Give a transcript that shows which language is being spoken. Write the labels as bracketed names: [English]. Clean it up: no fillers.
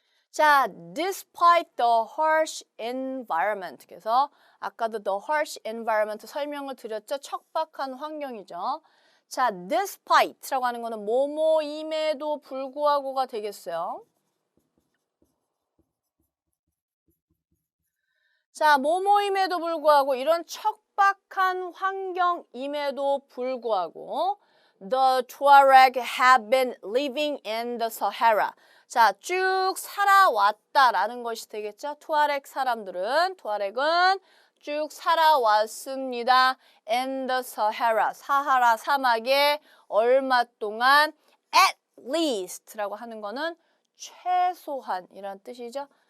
[English] 자, despite the harsh environment. [Korean] 그래서 아까도 [English] the harsh environment [Korean] 설명을 드렸죠. 척박한 환경이죠. 자, despite라고 하는 거는 뭐뭐임에도 불구하고가 되겠어요. 자, 뭐뭐임에도 불구하고 이런 척박한 환경임에도 불구하고 [English] the Tuareg have been living in the Sahara. [Korean] 자, 쭉 살아왔다라는 것이 되겠죠. 투아렉은 쭉 살아왔습니다. [English] in the Sahara, [Korean] 사하라 사막에 얼마 동안 at least라고 하는 거는 최소한이란 뜻이죠.